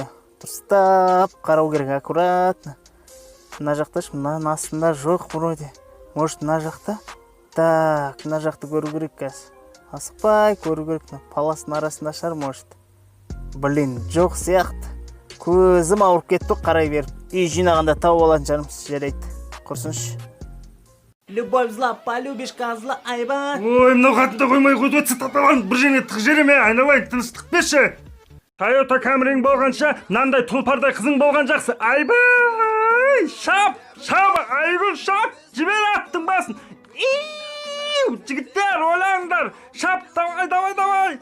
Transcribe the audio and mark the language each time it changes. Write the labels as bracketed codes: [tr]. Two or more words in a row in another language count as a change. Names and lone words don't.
[kk] Дұрыстап қарау керек, аккуратно. Мына жақта, мына астында жоқ вроде. Может, мына жақта? Так, мына жақты көру керек қазір. Асықпай көру керек. Паластың арасында шығар, может. Блин, жоқ сияқты. Көзім ауырып кетті, қарай беріп. Үй жинағанда тауып алатын жарымыз, жарайды. Құрсыншы. [ru] Любовь зла, полюбишь козла, [kk] айбай. Ой, мынау қатында қоймай қойды, цитаталарын бір жеріне тық жереме, айналайын, тыныштық берші. Тойота Камриң болғанша, мынандай тұлпардай қызың болған жақсы. Айбай, шап, айгүл шап, жібер аттың басын. Жігіттер, ойлаңдар, шап, давай.